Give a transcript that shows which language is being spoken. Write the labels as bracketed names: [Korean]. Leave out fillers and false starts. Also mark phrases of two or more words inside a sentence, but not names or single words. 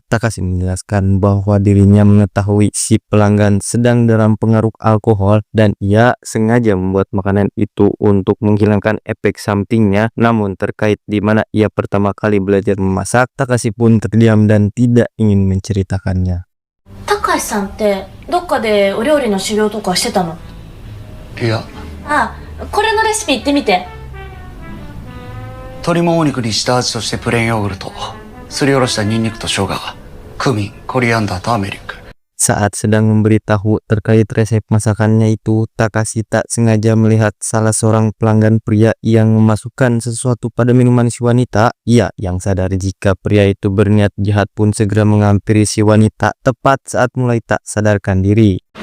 [Indonesian] Takashi menjelaskan bahwa dirinya mengetahui si pelanggan sedang dalam pengaruh alkohol dan ia sengaja membuat makanan itu untuk menghilangkan efek sampingnya. Namun terkait di mana ia pertama kali belajar memasak, Takashi pun terdiam dan tidak ingin menceritakannya. [Japanese] Takashi-san ってどっかでお料理の修行とかしてたの？いや、これのレシピ言ってみて。鶏もも肉に下味としてプレーンヨーグルト、すりおろしたニンニクと生姜、クミン、コリアンダー、ターメリック。 [Indonesian] Saat sedang memberitahu terkait resep masakannya itu, Takashi tak sengaja melihat salah seorang pelanggan pria yang memasukkan sesuatu pada minuman si wanita. Ia yang sadar jika pria itu berniat jahat pun segera menghampiri si wanita tepat saat mulai tak sadarkan diri.